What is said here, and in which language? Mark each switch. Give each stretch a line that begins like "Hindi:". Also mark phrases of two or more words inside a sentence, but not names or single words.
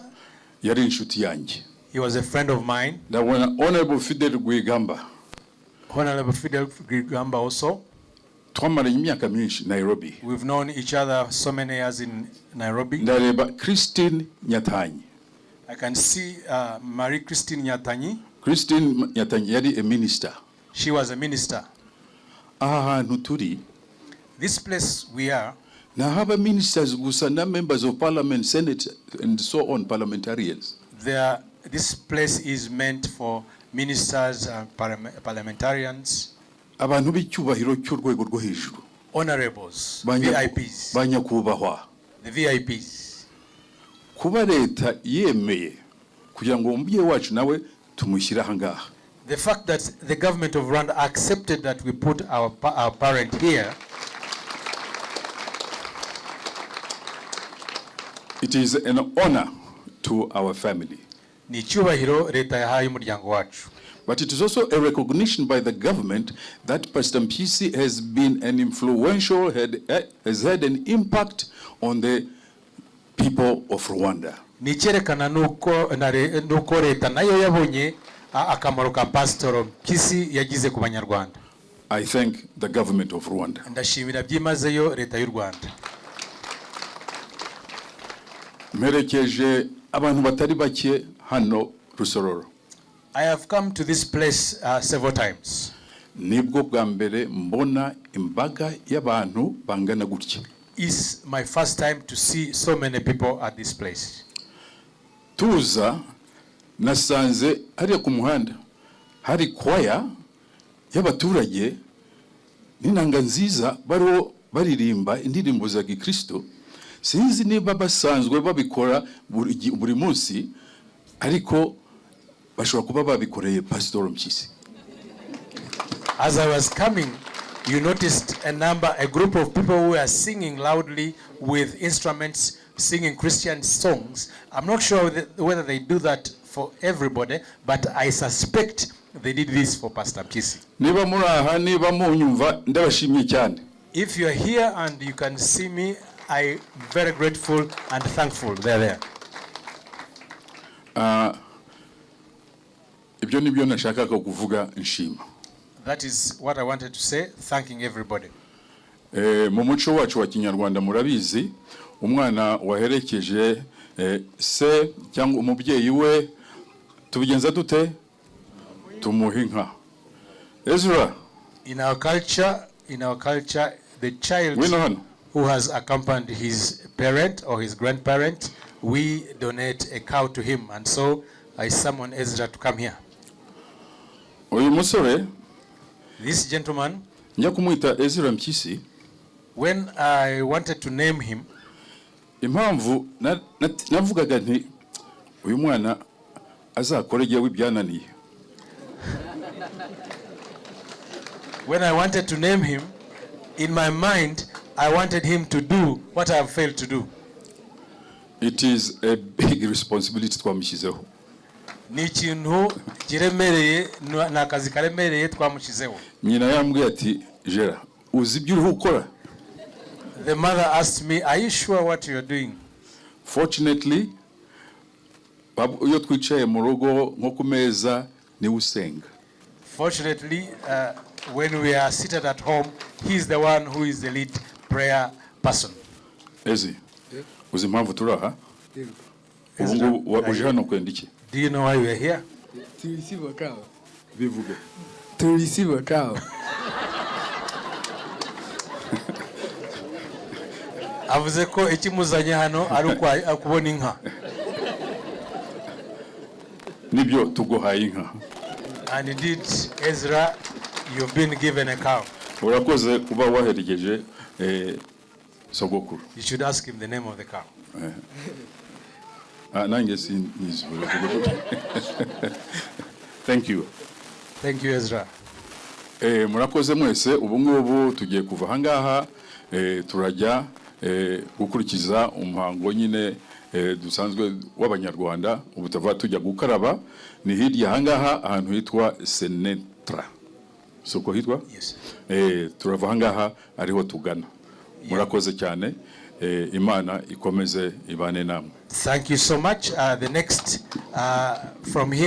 Kinyarwanda: yari inshuti yanjye.
English: He was a friend of mine.
Kinyarwanda: Ndabona Honorable Fidel Rwigamba
English: Honorable Fidel Gamba also.
Kinyarwanda: twamaranye imyaka myinshi Nairobi.
English: We've known each other so many years in Nairobi.
Kinyarwanda: Ndareba Christine Nyatanyi.
English: I can see Marie Christine Nyatanyi.
Kinyarwanda: Christine Nyatanyi yari
English: a minister. She was a minister.
Kinyarwanda: Aha hantu turi
English: This place we are, nahaba ministers
Kinyarwanda: gusa na
English: members of parliament, senate and so on, parliamentarians. this place is meant for ministers and parliamentarians,
Kinyarwanda: Abantu b'icyubahiro cy'urwego rwo hejuru.
English: honorables, VIPs,
Kinyarwanda: Banyakubahwa.
English: the VIPs.
Kinyarwanda: Kuba leta yemeye kugira ngo umubyeyi wacu nawe tumushyire aha ngaha.
English: The fact that the government of Rwanda accepted that we put our parent here, It is an honor to our family.
Kinyarwanda: ni icyubahiro leta yahaye umuryango wacu.
English: But it is also a recognition by the government that Pastor Mpyisi has been an influential, has had an impact on the people of Rwanda.
Kinyarwanda: Ni icyerekana nuko leta nayo yabonye akamaro ka Pastor Mpyisi yagize ku banyarwanda.
English: I thank the government of Rwanda.
Kinyarwanda: Ndashimira byimazeyo leta y'u Rwanda. Mperekeje abantu batari bake hano Rusororo.
English: I have come to this place several times.
Kinyarwanda: Nibwo bwa mbere mbona imbaga y'abantu bangana gutya.
English: It's my first time to see so many people at this place.
Kinyarwanda: Tuza nasanze hariya ku muhanda hari kwaya y'abaturage n'inanga nziza baririmba indirimbo za Gikristo. Sinzi niba basanzwe babikora buri munsi, ariko bashobora kuba babikoreye Pastor Mpyisi.
English: As I was coming, you noticed a group of people who are singing loudly with instruments, singing Christian songs. I'm not sure whether they do that for everybody, but I suspect they did this for Pastor Mpyisi.
Kinyarwanda: Niba muri aha, niba munyumva, ndabashimye cyane.
English: If you are here and you can see me, I'm very grateful and thankful they're there.
Kinyarwanda: Ibyo nibyo nashakaga kuvuga nshima.
English: That is what I wanted to say, thanking everybody.
Kinyarwanda: Mu muco wacu wa Kinyarwanda murabizi, umwana waherekeje se cyangwa umubyeyi we tubigenza dute? Tumuha inka. Ezra,
English: In our culture, the child who has accompanied his parent or his grandparent, we donate a cow to him, and so I summon Ezra to come here.
Kinyarwanda: uyu musore
English: This gentleman,
Kinyarwanda: njya kumwita Ezra Mpyisi,
English: when I wanted to name him,
Kinyarwanda: impamvu navugaga nti uyu mwana azakore jewe ibyananiye.
English: when I wanted to name him, in my mind, I wanted him to do what I have failed to do. It is a big responsibility twamushyizeho.
Kinyarwanda: Ni ikintu kiremereye, ni akazi karemereye twamushyizeho. Nyina yambwiye ati Jera, uzi ibyo uri gukora?
English: The mother asked me, are you sure what you're doing? Fortunately,
Kinyarwanda: iyo twicaye mu rugo nko ku meza niwe usenga.
English: Fortunately, when we are seated at home, he's the one who is the lead prayer person.
Kinyarwanda: Ezi, uzi impamvu turi aha? Ubu ngubu uje hano kwenda iki?
English: Do you know why we are here? To receive a cow.
Kinyarwanda: Bivuge.
English: To receive a cow.
Kinyarwanda: Avuze ko ikimuzanye hano ari ukubona inka. Nibyo tuguhaye inka.
English: And indeed, Ezra, you've been given a cow.
Kinyarwanda: Urakoze kuba waherekeje sogokuru.
English: You should ask him the name of the cow.
Kinyarwanda: Nanjye sinzi.
English: Thank you. Thank you, Ezra.
Kinyarwanda: Murakoze mwese, ubu ngubu tugiye kuva ahangaha turajya gukurikiza umuhango nyine dusanzwe w'Abanyarwanda. Ubu tuva tujya gukaraba, ni hirya ahangaha ahantu hitwa Senetra. Soko hitwa? Yes. Turava ahangaha ariho tugana. Murakoze cyane, Imana ikomeze ibane namwe.
English: Thank you so much. The next from here.